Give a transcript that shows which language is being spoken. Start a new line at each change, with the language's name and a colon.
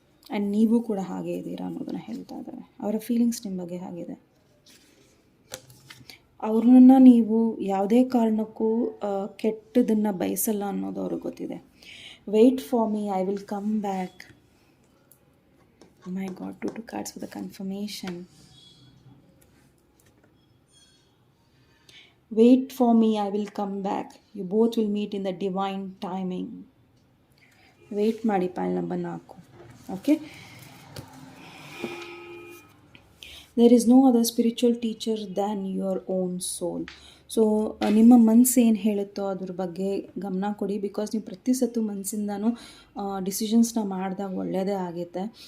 Kannada: And ನೀವು ಕೂಡ ಹಾಗೆ ಇದ್ದೀರಾ ಅನ್ನೋದನ್ನು ಹೇಳ್ತಾ ಇದ್ದಾರೆ. ಅವರ ಫೀಲಿಂಗ್ಸ್ ನಿಮ್ಮ ಬಗ್ಗೆ ಆಗಿದೆ. ಅವ್ರನ್ನ ನೀವು ಯಾವುದೇ ಕಾರಣಕ್ಕೂ ಕೆಟ್ಟದನ್ನು ಬಯಸಲ್ಲ ಅನ್ನೋದು ಅವ್ರಿಗೆ ಗೊತ್ತಿದೆ.
English: Wait for me, I will come back. My God, 2 cards for the confirmation. Wait for me, I will come back. You both will meet in the divine timing. Wait
Kannada: ಮಾಡಿ,
English: File number 4. Okay, there is no other spiritual teacher than your own soul.
Kannada: So ನಿಮ್ಮ ಮನಸ್ಸು ಏನು ಹೇಳುತ್ತೋ ಅದ್ರ ಬಗ್ಗೆ ಗಮನ ಕೊಡಿ, because ನೀವು ಪ್ರತಿ ಸತ್ತು ಮನಸ್ಸಿಂದನೂ ಡಿಸಿಷನ್ಸ್ನ ಮಾಡಿದಾಗ ಒಳ್ಳೆಯದೇ ಆಗುತ್ತೆ.